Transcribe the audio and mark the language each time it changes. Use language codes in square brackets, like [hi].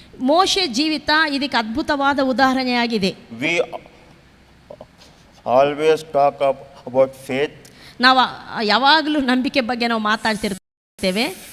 [kn] ಮೋಶೆ ಜೀವಿತ ಇದಕ್ಕೆ ಅದ್ಭುತವಾದ ಉದಾಹರಣೆಯಾಗಿದೆ. [en] We always talk about faith. [kn] ನಾವು ಯಾವಾಗಲೂ ನಂಬಿಕೆ ಬಗ್ಗೆ ನಾವು ಮಾತಾಡ್ತಿರ್ತೇವೆ.